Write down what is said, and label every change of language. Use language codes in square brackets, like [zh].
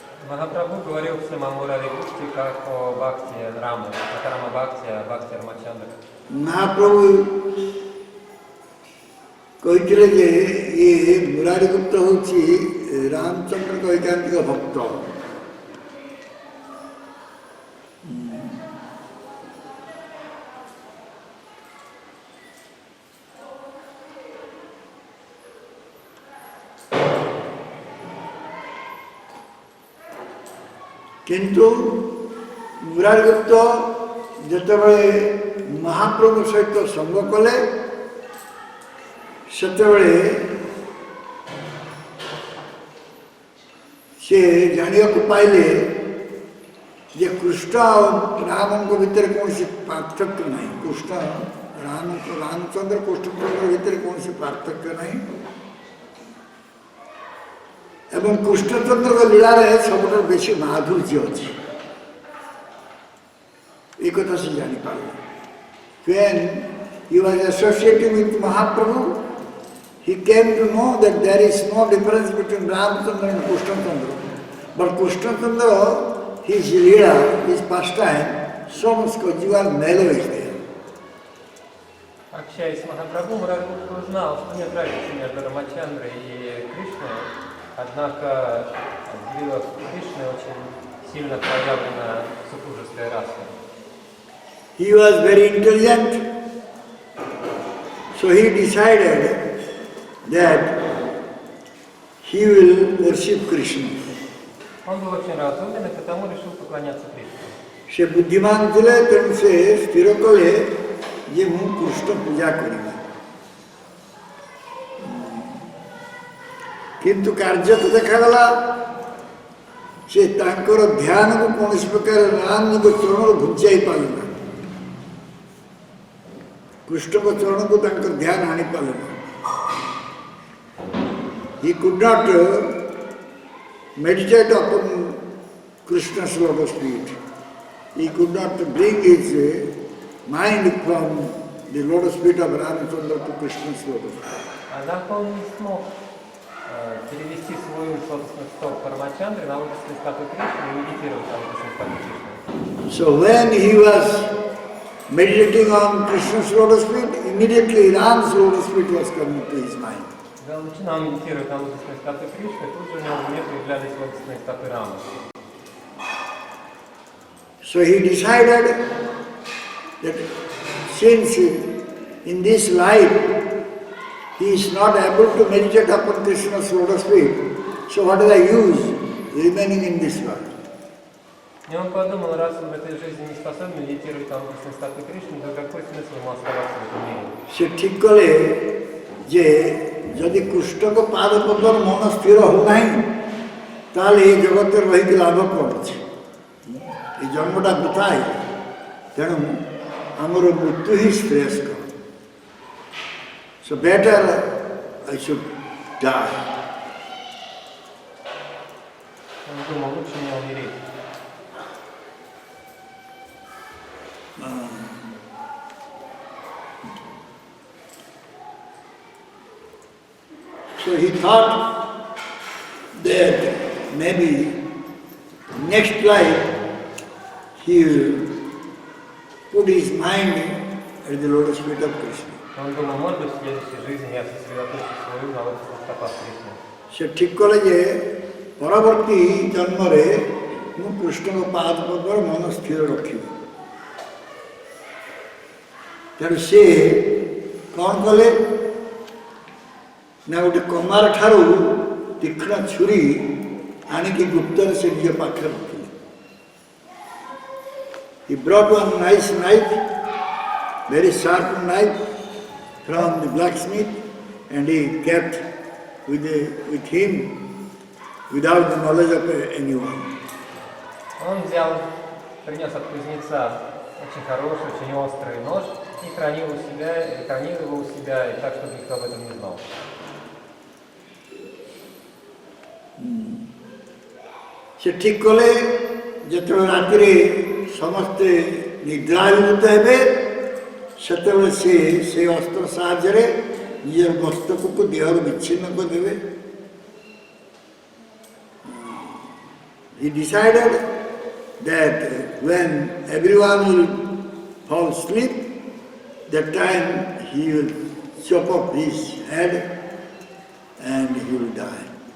[ru] Махапрабху говорил всем о Мурари Гупте как о Бхакти Рамы, как Рама Бхакти, а Бхакти Рамачандра. [or] Mahaprabhu କହିଥିଲେ ଯେ ଇଏ ମୁରାରୀ ଗୁପ୍ତ ହେଉଛି ରାମଚନ୍ଦ୍ରଙ୍କ ଐକାନ୍ତିକ ଭକ୍ତ। କିନ୍ତୁ ମୁରାରୀ ଗୁପ୍ତ ଯେତେବେଳେ ମହାପ୍ରଭୁ ସହିତ ସଙ୍ଗ କଲେ ସେତେବେଳେ ସେ ଜାଣିବାକୁ ପାଇଲେ ଯେ କୃଷ୍ଣ ଆଉ ରାମଙ୍କ ଭିତରେ କୌଣସି ପାର୍ଥକ୍ୟ ନାହିଁ। କୃଷ୍ଣ ରାମଚନ୍ଦ୍ର କୃଷ୍ଣଚନ୍ଦ୍ର ଭିତରେ କୌଣସି ପାର୍ଥକ୍ୟ ନାହିଁ ଏବଂ କୃଷ୍ଣଚନ୍ଦ୍ରଙ୍କ ଲୀଳାରେ ସବୁଠାରୁ ବେଶୀ ମାଧୁର୍ଯ୍ୟ ଅଛି। ଏ କଥା ସେ ଜାଣିପାରିଲେ। [en] When he was associating with Mahaprabhu, he came to know that there is no difference between Ramchandra and Krishna Chandra. But Krishna Chandra, his leela, his pastime, so much conjugal mellow is there. [ru] Общаясь с Махапрабху, Мурари Гупта узнал, что нет разницы между Рамачандрой и Кришной, однако в лилах Кришны очень сильно проявлена супружеская раса. [en] He was very intelligent, so he decided that he will worship Krishna. [ru] Он был очень разумен и потому решил поклоняться Кришне. [or] ସେ ବୁଦ୍ଧିମାନ ଥିଲେ, ତେଣୁ ସେ ସ୍ଥିର କଲେ ଯେ ମୁଁ କୃଷ୍ଣ ପୂଜା କରିବି। କିନ୍ତୁ କାର୍ଯ୍ୟକୁ ଦେଖାଗଲା ସେ ତାଙ୍କର ଧ୍ୟାନକୁ କୌଣସି ପ୍ରକାର ରାମଙ୍କ ଚରଣରୁ ଘୁଞ୍ଚାଇ ପାରିଲା। କୃଷ୍ଣଙ୍କ ଚରଣକୁ ତାଙ୍କର ଧ୍ୟାନ ଆଣିପାରିଲା। [en] He could not meditate upon Krishna's lotus feet. He could not bring his mind from the lotus feet of Ramchandra to Krishna's lotus feet. [ru] Однако он не смог перевести свой ум с лотосных стоп Рамачандры на лотосные стопы Кришны и медитировать на лотосные стопы Кришны. [en] So when he was meditating on Krishna's lotus feet, immediately Ram's lotus feet was coming to his mind. [ru] Когда он начинал медитировать на лотосные стопы Кришны, тут же у него в уме появлялись лотосные стопы Рамы. [en] So he decided that since in this life he is not able to meditate upon Krishna's lotus feet, so what is the use remaining in this world? [ru] И он подумал, раз он в этой жизни не способен медитировать на лотосные стопы Кришны, то какой смысл ему оставаться в этом мире? [or] ସେ ଠିକ କଲେ ଯେ ଯଦି କୃଷ୍ଣଙ୍କ ପାଦ ପଦ୍ମର ମନ ସ୍ଥିର ହେଉନାହିଁ ତାହେଲେ ଏ ଜଗତରେ ରହିକି ଲାଭ କ'ଣ ଅଛି? ଏ ଜନ୍ମଟା ବୃଥା ହେଇଯିବ। ତେଣୁ ଆମର ମୃତ୍ୟୁ ହିଁ ଶ୍ରେୟସ୍କର। [en] So better I should die. [ru] Он думал, лучше мне умереть. [en] So he thought that maybe next life he will put his mind at the lotus feet of Krishna. [ru] Он думал, может быть, в следующей жизни я сосредоточу свой ум на лотосных стопах Кришны. [or] ସେ ଠିକ କଲେ ଯେ ପରବର୍ତ୍ତୀ ଜନ୍ମରେ ମୁଁ କୃଷ୍ଣଙ୍କ ପାଦ ପଦ୍ମର ମନ ସ୍ଥିର ରଖିବି। ତେଣୁ ସେ କ'ଣ କଲେ ନା ଗୋଟେ କମାର ଠାରୁ ତୀକ୍ଷ୍ଣ ଛୁରୀ ଆଣିକି ଗୁପ୍ତରେ ସେ ନିଜ ପାଖରେ ରଖିଲେ। [en] He brought one nice knife, very sharp knife from the blacksmith, and he kept with him without the knowledge of anyone. [ru] Он принес от кузнеца очень хороший, очень острый нож и хранил его у себя, и так, чтобы никто об этом не знал. [or] ସେ ଠିକ୍ କଲେ ଯେତେବେଳେ ରାତିରେ ସମସ୍ତେ ନିଦ୍ରାଭିଭୂତ ହେବେ ସେତେବେଳେ ସେ ସେଇ ଅସ୍ତ୍ର ସାହାଯ୍ୟରେ ନିଜର ମସ୍ତକକୁ ଦେହରୁ ବିଚ୍ଛିନ୍ନ କରିଦେବେ. [en] He decided that when everyone will fall asleep, that time he will chop off his head and he will die.